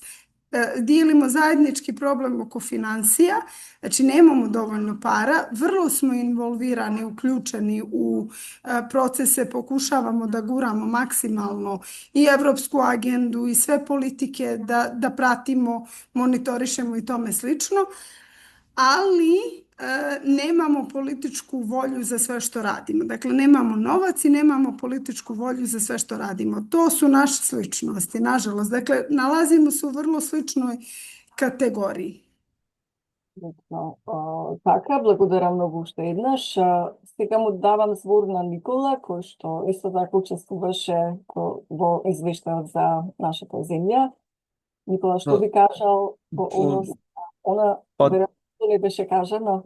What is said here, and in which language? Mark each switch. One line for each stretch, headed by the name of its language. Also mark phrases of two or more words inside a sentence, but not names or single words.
Bosnian: Dijelimo zajednički problem oko financija, znači nemamo dovoljno para, vrlo smo involvirani, uključeni u procese, pokušavamo da guramo maksimalno i evropsku agendu i sve politike da pratimo, monitorišemo i tome slično, ali nemamo političku volju za sve što radimo. Dakle, nemamo novac i nemamo političku volju za sve što radimo. To su naše sličnosti, nažalost. Dakle, nalazimo se u vrlo sličnoj kategoriji.
Macedonian: Така, благодарам многу уште еднаш. Сега му давам збор на Никола, кој што исто така учествуваше во извештајот за нашата земја. Никола, што би кажал во однос на она не беше кажано?